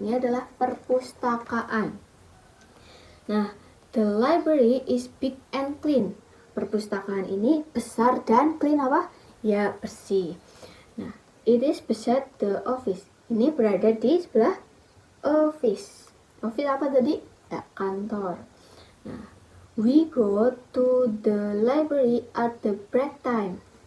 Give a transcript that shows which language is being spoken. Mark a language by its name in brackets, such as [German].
[Indonesian] Ini adalah perpustakaan. [English] Nah, the library is big and clean. [Indonesian] Perpustakaan ini besar dan clean apa? Ya, bersih. Nah, [English] it is beside the office. [Indonesian] Ini berada di sebelah office. Office apa tadi? Ya, kantor. [English] Nah, we go to the library at the break time.